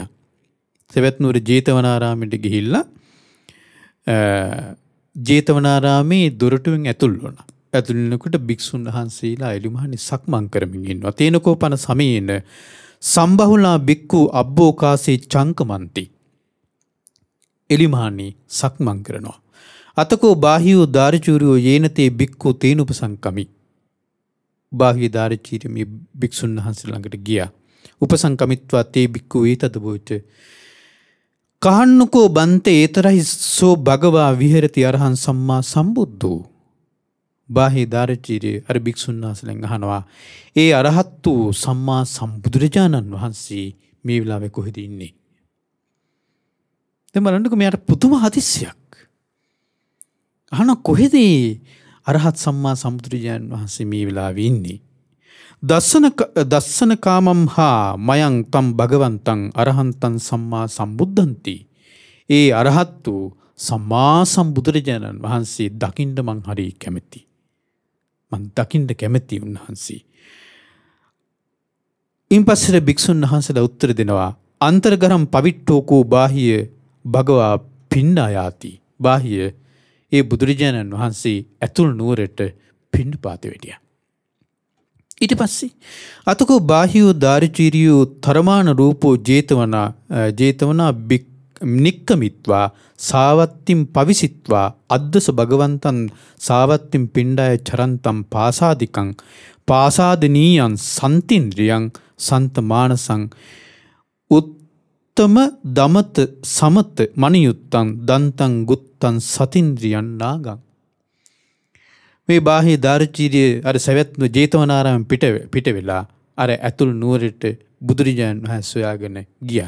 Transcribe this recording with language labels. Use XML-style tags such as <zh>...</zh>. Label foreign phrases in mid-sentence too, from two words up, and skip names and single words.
<si>සවැත් නුවර ජේතවනාරාමයට ගිහිල්ලා ජේතවනාරාමේ දොරටුවෙන් ඇතුල් වුණා. ඇතුල් වෙනකොට භික්ෂුන් වහන්සේලා එළිමහනේ සක්මන් කරමින් ඉන්නවා.</si> <pi>තේනකෝපන සමයේන සම්බහුලා බික්කු අබ්බෝකාසේ චංකමන්ති.</pi> <si>එළිමහනේ සක්මන් කරනවා.</si> <pi>අතකෝ බාහියෝ දාරචූරියෝ යේනතේ බික්කු තේනුපසංකමි.</pi> <si>බාහිය දාරචීරිය මේ භික්ෂුන් වහන්සේ ළඟට ගියා.</si> <pi>උපසංකමිත්වා තේ බික්කු ඒතද බොයිත කහන්නකෝ බන්තේ ඒතරයි සෝ භගවා විහෙරති අරහං සම්මා සම්බුද්ධෝ.</pi> <si>බාහිය දාරචීරිය අර භික්ෂුන් වහන්සේලෙන් අහනවා ඒ අරහත් වූ සම්මා සම්බුදුරජාණන් වහන්සේ මේ වෙලාවේ කොහෙද ඉන්නේ? දැන් බලන්නකෝ මෙයාට පුදුම හදිස්සියක්. අහන කොහෙද අරහත් සම්මා සම්බුදුරජාණන් වහන්සේ මේ වෙලාවේ ඉන්නේ?</si> <pi>දස්සන කාමම් හා මයං තම් භගවන්තං අරහන්තං සම්මා සම්බුද්ධන්ති.</pi> <si>ඒ අරහත් වූ සම්මා සම්බුදුරජාණන් වහන්සේ දකින්න මං හරි කැමැති. මං දකින්න කැමැති උන්වහන්සේ. ඉන්පස්සේ භික්ෂුන් වහන්සේලා උත්තර දෙනවා</si> <pi>අන්තර්ගරම් පවිට්ඨෝකෝ බාහිය භගවා පිණ්ඩායාති.</pi> <si>බාහිය ඒ බුදුරජාණන් වහන්සේ ඇතුළු නුවරට පිණ්ඩපාත වෙටියා.</si> <pi>ඊට පස්සේ අතකෝ බාහියෝ දාරිචීරියෝ තරමාන රූපෝ ජේතවනා නික්කමිත්වා සාවත්තිම් පවිසිත්වා අද්දස භගවන්තන් සාවත්තිම් පිණ්ඩාය චරන්තම් පාසාදිකං පාසාදනීයන් සන්තින්ද්‍රියං සන්තමානසං උත්තම දමත සමත මනියුත්තං දන්තං ගුත්තං සතින්ද්‍රියන් නාගං.</pi> <si>මේ බාහිය දාරචීරිය අර සවැත් ජේතවනාරාම පිට වෙලා අර ඇතුළු නුවරට බුදුරජාණන් වහන්සේ සොයාගෙන ගියා.</si>